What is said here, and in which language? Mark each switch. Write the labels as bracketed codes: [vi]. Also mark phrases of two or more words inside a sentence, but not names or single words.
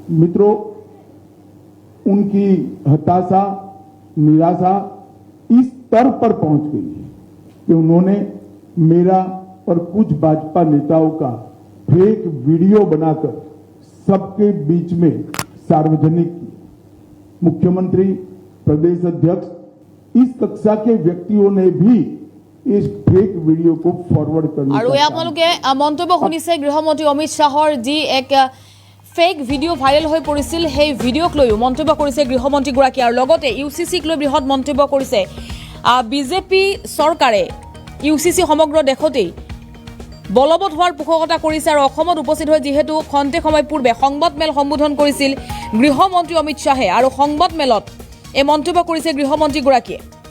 [hi] मित्रों, उनकी हताशा, निराशा इस स्तर पर पहुंच गई है कि उन्होंने मेरा और कुछ भाजपा नेताओं का [en] fake video [hi] बनाकर सबके बीच में सार्वजनिक किया। मुख्यमंत्री, प्रदेश अध्यक्ष, इस कक्षा के व्यक्तियों ने भी इस [en] fake video [hi] को फॉरवर्ड करने [as] আৰু আপোনালোকে মন্তব্য শুনিছে গৃহমন্ত্ৰী অমিত শাহৰ যি এক [en] fake video' [as] ভাইৰেল হৈ পৰিছিল সেই ভিডিঅ'ক লৈও মন্তব্য কৰিছে গৃহমন্ত্ৰীগৰাকী আৰু লগতে ইউচিচিক লৈ বৃহৎ মন্তব্য কৰিছে বিজেপি চৰকাৰে ইউচিচি সমগ্ৰ দেশতেই বলবৎ হোৱাৰ পোষকতা কৰিছে আৰু অসমত উপস্থিত হৈ যিহেতু খন্তেক সময় পূৰ্বে সংবাদমেল সম্বোধন কৰিছিল গৃহমন্ত্ৰী অমিত শাহে আৰু সংবাদমেলত এই মন্তব্য কৰিছে গৃহমন্ত্ৰীগৰাকীয়ে।